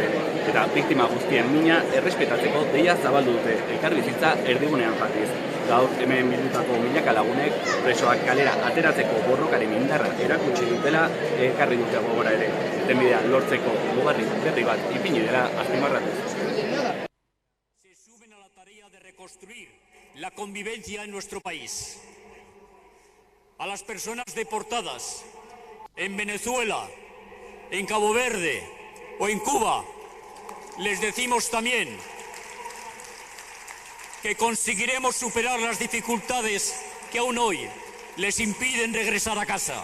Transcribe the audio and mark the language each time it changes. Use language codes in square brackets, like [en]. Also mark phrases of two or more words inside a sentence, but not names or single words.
[eu] Eta biktima guztien mina errespetatzeko deia zabaldu dute elkarbizitza erdigunean jarriz. Gaur hemen bildutako milaka lagunek presoak kalera ateratzeko borrokaren indarra erakutsi dutela ekarri dute gogora ere. Irtenbidea lortzeko mugarri berri bat ipini dela azpimarratu. [es] Se suben a la tarea de reconstruir la convivencia en nuestro país. A las personas deportadas en Venezuela, en Cabo Verde o en Cuba, les decimos también que conseguiremos superar las dificultades que aún hoy les impiden regresar a casa.